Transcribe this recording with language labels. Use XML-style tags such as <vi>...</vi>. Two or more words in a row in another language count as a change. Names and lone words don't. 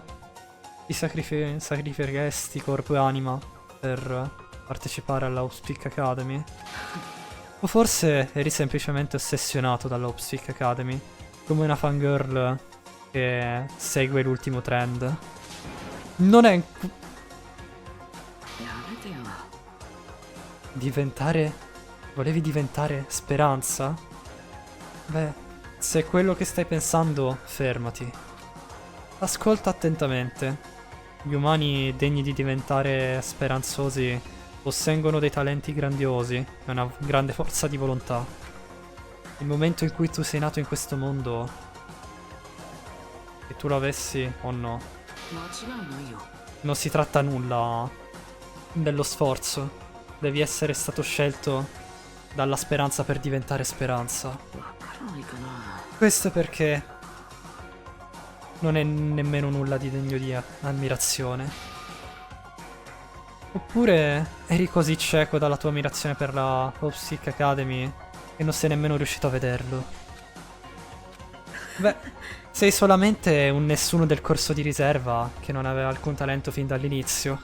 <it>Ti sacrificheresti corpo e anima per partecipare alla Hopspeak Academy? O forse eri semplicemente ossessionato dalla Hopspeak Academy, come una fangirl che segue l'ultimo trend? Non è...</it> <ja>やめてよ。</ja> <it>diventare... volevi diventare speranza? Beh, se è quello che stai pensando, fermati. Ascolta attentamente. Gli umani degni di diventare speranzosi posseggono dei talenti grandiosi e una grande forza di volontà. Il momento in cui tu sei nato in questo mondo, che tu lo avessi o no,</it> <ja>間違いないよ。</ja> <it>non si tratta nulla dello sforzo. Devi essere stato scelto dalla speranza per diventare speranza.</it> <ja>わからないかな。</ja> <it>Questo perché non è nemmeno nulla di degno di ammirazione. Oppure eri così cieco dalla tua ammirazione per la Opsic Academy che non sei nemmeno riuscito a vederlo. Beh, sei solamente un nessuno del corso di riserva che non aveva alcun talento fin dall'inizio.</it>